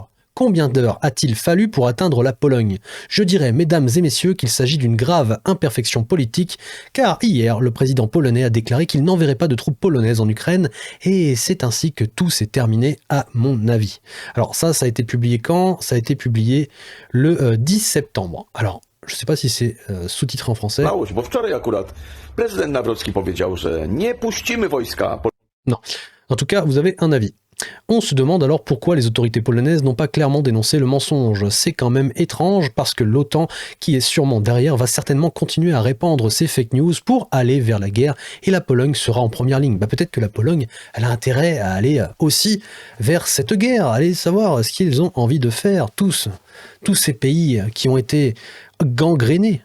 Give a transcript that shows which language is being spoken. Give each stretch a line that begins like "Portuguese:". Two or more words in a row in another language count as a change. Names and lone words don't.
French: Combien d'heures a-t-il fallu pour atteindre la Pologne? Je dirais, mesdames et messieurs, qu'il s'agit d'une grave imperfection politique, car hier, le président polonais a déclaré qu'il n'enverrait pas de troupes polonaises en Ukraine, et c'est ainsi que tout s'est terminé, à mon avis. Alors ça a été publié quand? Ça a été publié le 10 septembre. Alors, je ne sais pas si c'est sous-titré en français.
Polish: Bo wczoraj akurat prezydent Nawrocki powiedział, że nie puścimy wojska.
French: Non. En tout cas, vous avez un avis. On se demande alors pourquoi les autorités polonaises n'ont pas clairement dénoncé le mensonge. C'est quand même étrange parce que l'OTAN, qui est sûrement derrière, va certainement continuer à répandre ces fake news pour aller vers la guerre et la Pologne sera en première ligne. Peut-être que la Pologne, elle a intérêt à aller aussi vers cette guerre, aller savoir ce qu'ils ont envie de faire, tous ces pays qui ont été gangrénés.